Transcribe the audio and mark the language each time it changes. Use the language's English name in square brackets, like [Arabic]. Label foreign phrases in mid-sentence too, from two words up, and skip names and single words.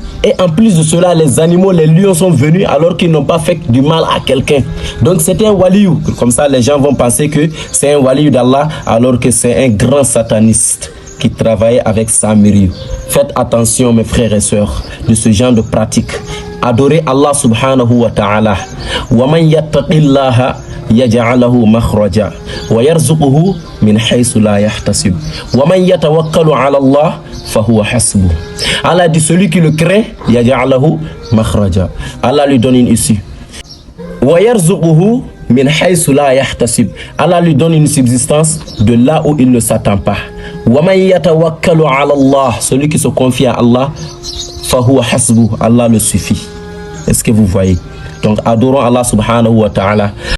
[French] Et en plus de cela, les animaux, les lions sont venus alors qu'ils n'ont pas fait du mal à quelqu'un. Donc c'était un waliou. Comme ça, les gens vont penser que c'est un [Arabic] waliou d'Allah [French] alors que c'est un grand sataniste qui travaillait avec Samiriyu. Faites attention, mes frères et sœurs, de ce genre de pratique. Adorez Allah [Arabic] سبحانه وتعالى ومن يتق الله يجعل له مخرجا ويرزقه من حيث لا يحتسب. ومن يتوكل على الله فهو حسبه. [French] Allah dit, celui qui le craint, [Arabic] يجعل له مخرجا. [French] Allah lui donne une issue. [Arabic] ويرزقه من حيث لا يحتسب. [French] Allah lui donne une subsistance de là où il ne s'attend pas. [Arabic] ومن يتوكل على الله, [French] celui qui se confie à Allah, [Arabic] فهو حسبه, [French] Allah le suffit. Est-ce que vous voyez? Donc adorons [Arabic] الله سبحانه وتعالى.